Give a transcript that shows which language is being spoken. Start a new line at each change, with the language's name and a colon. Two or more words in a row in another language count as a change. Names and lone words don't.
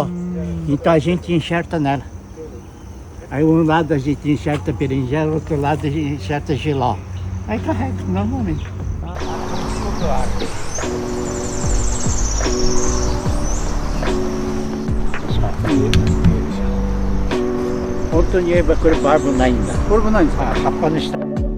Portuguese: Então a gente enxerta nela. Aí um lado a gente enxerta berinjela, outro lado a gente enxerta giló. Aí carrega normalmente.
Japanese: 本当に言えばこれバルブないんだ。これもないんですか。葉っぱの下。